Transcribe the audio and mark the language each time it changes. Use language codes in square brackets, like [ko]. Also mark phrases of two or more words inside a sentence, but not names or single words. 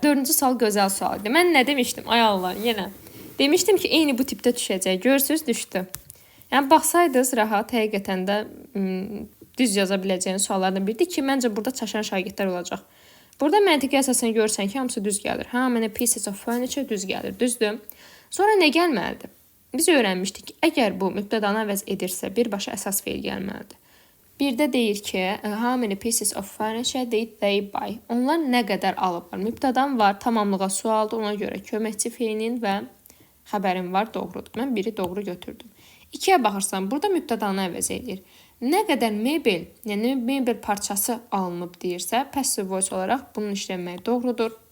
[az] 4-cü sual gözəl sual idi. Mən nə demişdim? Ay Allah, yenə. Demişdim ki, eyni bu tipdə düşəcək. Görürsüz, düşdü. Yəni, baxsaydınız rahat, həqiqətən də düz yaza biləcəyiniz suallardan biridir ki, məncə burada çaşan şagirdlər olacaq. Burada məntiqi əsasən görsən ki, hamısı düz gəlir. [en] How many pieces of furniture [az] düz gəlir, düzdür. Sonra nə gəlməlidir? Biz öyrənmişdik ki, əgər bu mübtədanı əvəz edirsə, birbaşa əsas feil gəlməlidir. Birdə deyir ki, [en] how many pieces of furniture did they buy? [az] Onlar nə qədər alıblar? Mübtədan var, tamamlığa sualdır, ona görə köməkçi feilin və xəbərin var, doğrudur. Mən biri doğru götürdüm. 2-yə baxırsan, burada mübtədanı əvəz edir. Nə qədər mebel, yəni mebel parçası alınıb deyirsə, [en] passive voice [az] olaraq bunun işlənməyi doğrudur.